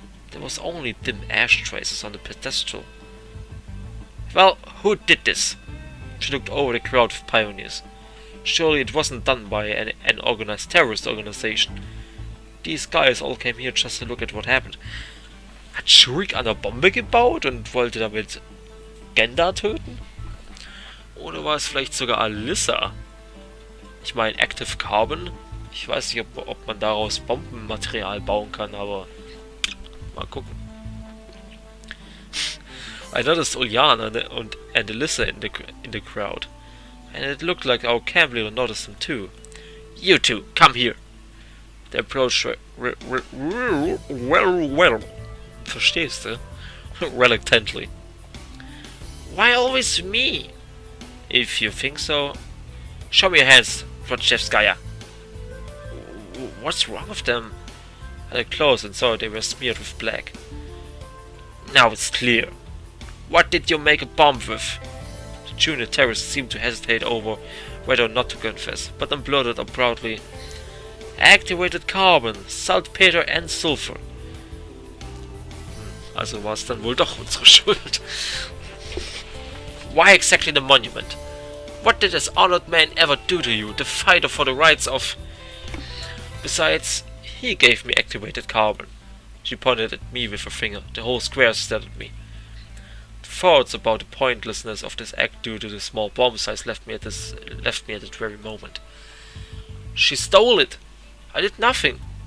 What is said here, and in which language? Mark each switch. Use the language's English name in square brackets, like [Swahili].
[English] There was only dim ash traces on the pedestal. Well, who did this? She looked over the crowd of pioneers. Surely it wasn't done by an organized terrorist organization. These guys all came here just to look at what happened. [German] Hat Shurik eine Bombe gebaut und wollte damit Genda töten? Oder war es vielleicht sogar Alyssa? Ich meine, Active Carbon? Ich weiß nicht, ob man daraus Bombenmaterial bauen kann, aber mal gucken. [English] I noticed Uljana and Alyssa in the crowd, and it looked like our camp leader noticed them too. You two, come here. They approached well, [German] verstehst du? [English] Reluctantly. Why always me? If you think so, show me your hands, Rodchevskaya. What's wrong with them? I looked close and saw they were smeared with black. Now it's clear. What did you make a bomb with? The junior terrorist seemed to hesitate over whether or not to confess, but then blurted out proudly. Activated carbon, saltpeter and sulfur. [German] Also war es dann wohl doch unsere Schuld. [English] Why exactly the monument? What did this honored man ever do to you, the fighter for the rights of... Besides, he gave me activated carbon. She pointed at me with her finger. The whole square stared at me. Thoughts about the pointlessness of this act due to the small bomb size left me at that very moment. She stole it! I did nothing!